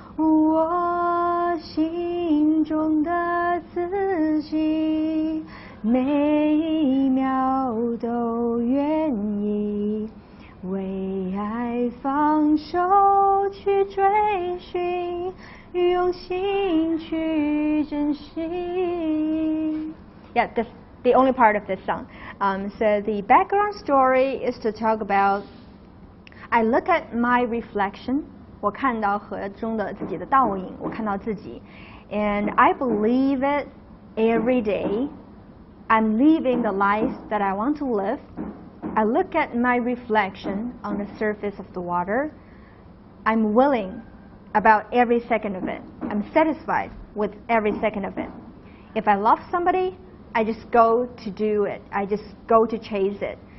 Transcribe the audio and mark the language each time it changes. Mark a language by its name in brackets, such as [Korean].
[Chinese] 我心中的自己，每一秒都愿意为爱放手去追寻，用心去珍惜。 [English] Yeah, that's the only part of this song. So the background story is to talk about, I look at my reflection. [Chinese] 我看到河中的自己的倒影，我看到自己 [English] and I believe it every day. I'm living the life that I want to live. I look at my reflection on the surface of the water. I'm willing about every second of it. I'm satisfied with every second of it. If I love somebody, I just go to do it. I just go to chase it.